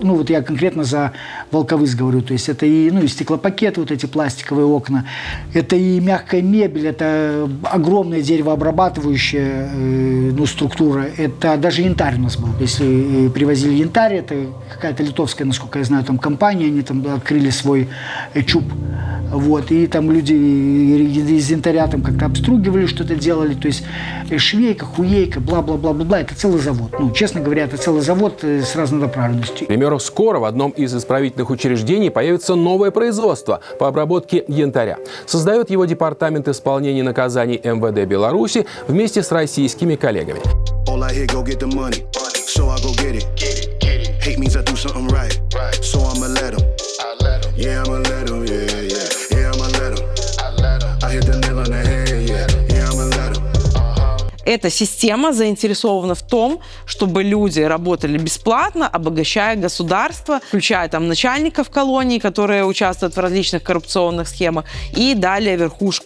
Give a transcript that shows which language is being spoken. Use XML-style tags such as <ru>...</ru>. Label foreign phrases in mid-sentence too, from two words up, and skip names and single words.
<ru>Ну вот я конкретно за Волковыс говорю, то есть это и, ну, и стеклопакеты, вот эти пластиковые окна, это и мягкая мебель, это огромная деревообрабатывающая структура, это даже янтарь у нас был. Если привозили янтарь, это какая-то литовская, насколько я знаю, там компания, они там открыли свой ЧУП Вот, и там люди из янтаря там как-то обстругивали, что-то делали, то есть швейка, хуейка, бла-бла-бла-бла-бла, это целый завод. Ну, честно говоря, это целый завод с разнонаправленностью. К примеру, скоро в одном из исправительных учреждений появится новое производство по обработке янтаря. Создает его департамент исполнения наказаний МВД Беларуси вместе с российскими коллегами. Эта система заинтересована в том, чтобы люди работали бесплатно, обогащая государство, включая там начальников колоний, которые участвуют в различных коррупционных схемах, и далее верхушку.</ru>